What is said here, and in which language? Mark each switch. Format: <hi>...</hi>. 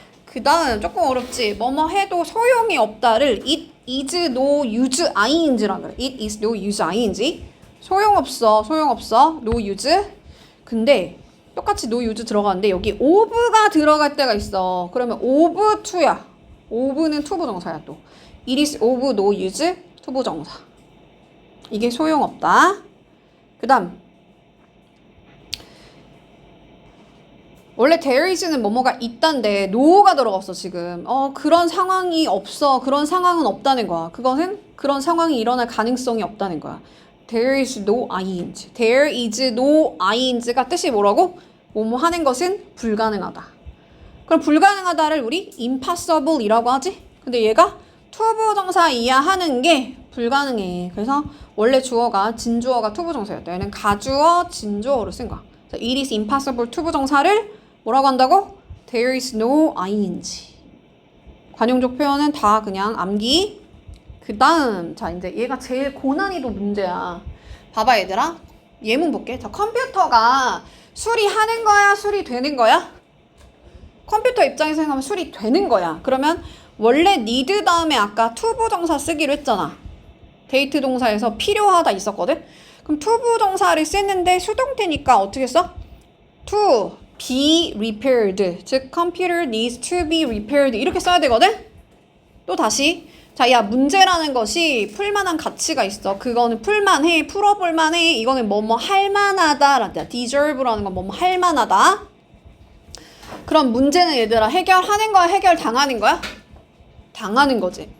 <ko>그 다음 조금 어렵지. 뭐뭐 해도 소용이 없다를</ko> <en>it is no use ing</en> <ko>라 그래.</ko> <en>it is no use ing.</en> <ko>소용없어.</ko> <en>no use.</en> <ko>근데 똑같이 no use 들어가는데 여기 of가 들어갈 때가 있어. 그러면 of to야. of는 투부정사야 또.</ko> <en>it is of no use 투부정사.</en> <ko>이게 소용없다. 그 다음 원래 there is는 뭐뭐가 있단데 no가 들어갔어 지금. 그런 상황이 없어. 그런 상황은 없다는 거야. 그것은 그런 상황이 일어날 가능성이 없다는 거야.</ko> <en>There is no ing. There is no ing 가 뜻이 뭐라고?</en> <ko>뭐뭐 하는 것은 불가능하다. 그럼 불가능하다를 우리 impossible이라고 하지? 근데 얘가 투부정사이야 하는 게 불가능해. 그래서 원래 주어가 진주어가 투부정사였다. 얘는 가주어 진주어로 쓴 거야.</ko> <en>It is impossible</en> <ko>투부정사를 뭐라고 한다고?</ko> <en>There is no ing.</en> <ko>관용적 표현은 다 그냥 암기. 그 다음 자 이제 얘가 제일 고난이도 문제야. 봐봐 얘들아. 예문 볼게. 자, 컴퓨터가 수리하는 거야? 수리되는 거야? 컴퓨터 입장에서 생각하면 수리되는 거야. 그러면 원래 need 다음에 아까 투부정사 쓰기로 했잖아. 데이트 동사에서 필요하다 있었거든? 그럼 투부정사를 쓰는데 수동태니까 어떻게 써?</ko> <en>to be repaired.</en> <ko>즉</ko> <en>computer needs to be repaired</en> <ko>이렇게 써야 되거든? 또 다시 자, 야 문제라는 것이 풀만한 가치가 있어. 그거는 풀만해. 풀어볼만해. 이거는 뭐뭐 할만하다 라는 deserve라는 건 뭐뭐 할만하다. 그럼 문제는 얘들아 해결하는 거야? 해결당하는 거야? 당하는 거지.</ko>